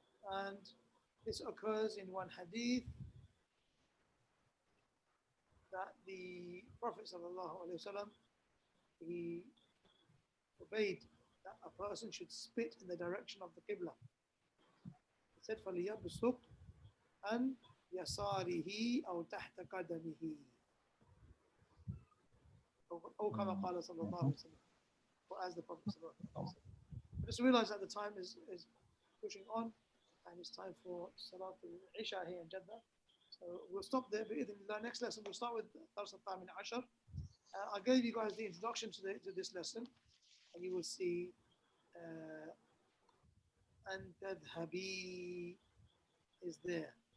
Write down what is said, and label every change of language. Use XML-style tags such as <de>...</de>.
<en>And this occurs in one hadith that the Prophet ﷺ, he forbade that a person should spit in the direction of the Qibla. He said,</en> <ar>فَلْيَبْصُقْ عَنْ يَسَارِهِ أَوْ تَحْتَ قَدَمِهِ. Or كما قال صلى الله عليه وسلم.</ar> <en>Or as the Prophet ﷺ. Just realize that the time is pushing on and it's time for Salat al-Isha here in Jeddah. So we'll stop there. But in the next lesson, we'll start with Dars al-Thamin Ashar. I gave you guys the introduction to this lesson, and you will see and tadhabi is there.</en>